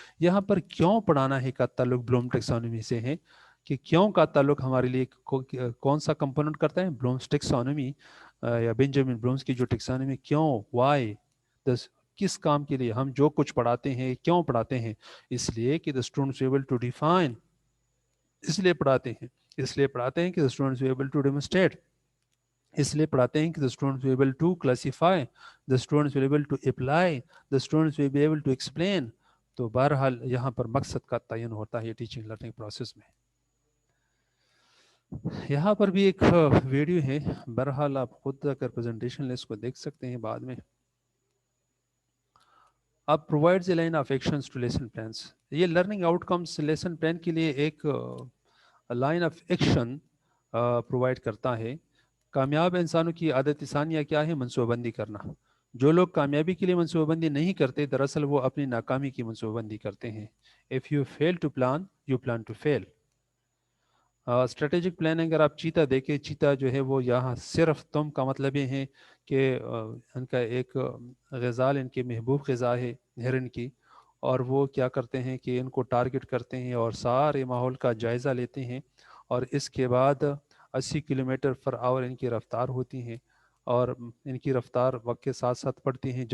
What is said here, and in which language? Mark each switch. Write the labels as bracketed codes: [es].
[ur] یہاں پر کیوں پڑھانا ہے کا تعلق بلوم ٹیکسانومی سے ہے کہ کیوں کا تعلق ہمارے لیے کون سا کمپوننٹ کرتا ہے. بلومس ٹیکسانومی یا بینجامن بلومس کی جو ٹیکسانومی، کیوں، وائی، کس کام کے لیے ہم جو کچھ پڑھاتے ہیں، کیوں پڑھاتے ہیں. اس لیے کہ [en] the students are able to define، [ur] اس لیے پڑھاتے ہیں. اس لیے پڑھاتے ہیں کہ [en] the students are able to demonstrate، اس لیے پڑھاتے ہیں کہ the students will be able to classify، the students will be able to apply، the students will be able to explain. [ur] تو بہرحال یہاں پر مقصد کا تعین ہوتا ہے ٹیچنگ لرننگ پروسیس میں. یہاں پر بھی ایک ویڈیو ہے، بہرحال آپ خود اگر پریزنٹیشن لسٹ کو دیکھ سکتے ہیں بعد میں. اب [en] provides a line of actions to lesson plans. [ur] یہ learning outcomes lesson plan کے لیے ایک لائن آف ایکشن پرووائڈ کرتا ہے. کامیاب انسانوں کی عادت ثانیہ کیا ہے؟ منصوبہ بندی کرنا. جو لوگ کامیابی کے لیے منصوبہ بندی نہیں کرتے، دراصل وہ اپنی ناکامی کی منصوبہ بندی کرتے ہیں. [en] If you fail to plan, you plan to fail. [ur] Strategic plan اگر آپ چیتا دیکھیں، چیتا جو ہے وہ یہاں صرف تم کا مطلب یہ ہے کہ ان کا ایک غزال، ان کے محبوب غذا ہے ہرن کی، اور وہ کیا کرتے ہیں کہ ان کو ٹارگٹ کرتے ہیں اور سارے ماحول کا جائزہ لیتے ہیں، اور اس کے بعد 80 کلومیٹر پر آور ان کی رفتار ہوتی ہیں، اور ان کی رفتار وقت کے ساتھ ساتھ بڑھتی ہیں.